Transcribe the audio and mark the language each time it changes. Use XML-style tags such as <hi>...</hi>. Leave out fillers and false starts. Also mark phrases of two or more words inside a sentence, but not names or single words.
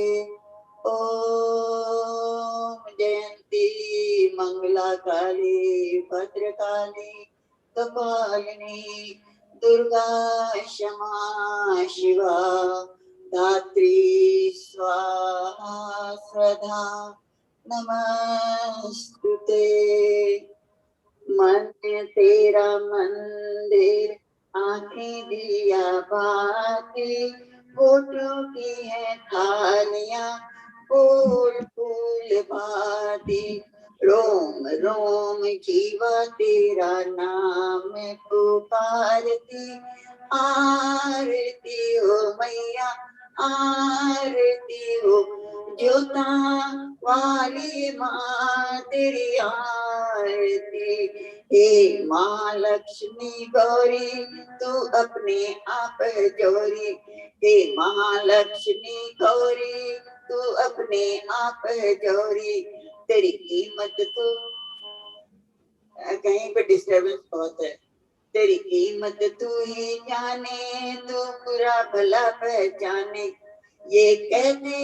<sa>ओम जयंती मंगला काली भद्रकाली कपालिनी दुर्गा क्षमा शिवा धात्री स्वाहा स्वधा नमस्तुते.</sa> <hi>मन तेरा मंदिर आंखें दिया बाती फोटो की है थालियां फूल फूल भाती रोम रोम जीवा तेरा नाम पुकारती, आरती हो मैया आरती हो, ज्योता वाली माँ तेरी आरती। हे माँ लक्ष्मी गौरी तू अपने आप जोरी, हे महालक्ष्मी गौरी तू अपने आप जोरी, तेरी कीमत तो कहीं पे डिस्टरबेंस बहुत है, तेरी कीमत तू ही जाने, तू बुरा भला पहचाने, ये कहते</hi>